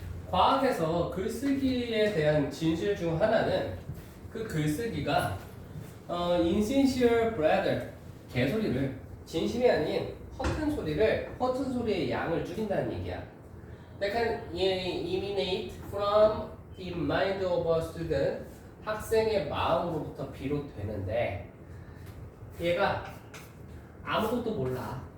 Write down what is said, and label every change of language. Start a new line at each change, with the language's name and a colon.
Korean: 과학에서 글쓰기에 대한 진실 중 하나는 그 글쓰기가
English: insincere brother
Korean: 개소리를 진심이 아닌 허튼 소리의 양을 줄인다는 얘기야.
English: That can emanate from the mind of a student.
Korean: 학생의 마음으로부터 비롯되는데 얘가 아무것도 몰라.